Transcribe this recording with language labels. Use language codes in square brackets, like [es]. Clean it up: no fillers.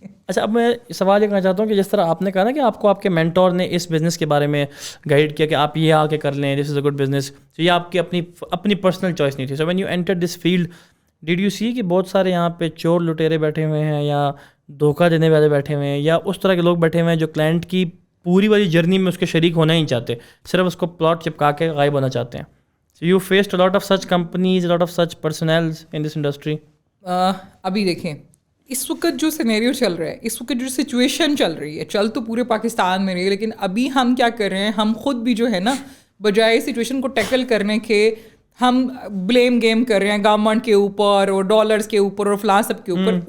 [ur] اچھا, اب میں سوال یہ کرنا چاہتا ہوں کہ جس طرح آپ نے کہا نا کہ آپ کو آپ کے مینٹور نے اس بزنس کے بارے میں گائیڈ کیا کہ آپ یہ آ کے کر لیں, [en] this is a good business, [ur] تو یہ آپ کی اپنی پرسنل چوائس نہیں تھی. [en] so when you enter this field did you see [ur] کہ بہت سارے یہاں پہ چور لٹیرے بیٹھے ہوئے ہیں, یا دھوکہ دینے والے بیٹھے ہوئے ہیں, یا اس طرح کے لوگ بیٹھے ہوئے ہیں جو کلائنٹ کی پوری والی جرنی میں اس کے شریک ہونا ہی چاہتے, صرف اس کو پلاٹ چپکا کے غائب ہونا چاہتے ہیں. [en] So you faced a lot of such companies, a lot of such personnels in this industry. [ur] ابھی دیکھیں اس وقت جو سینیریو چل رہا ہے, اس وقت جو سچویشن چل رہی ہے, چل تو پورے پاکستان میں رہی ہے, لیکن ابھی ہم کیا کر رہے ہیں, ہم خود بھی جو ہے نا بجائے سچویشن کو ٹیکل کرنے کے ہم بلیم گیم کر رہے ہیں گورنمنٹ کے اوپر اور ڈالرز کے اوپر اور فلاں سب کے اوپر.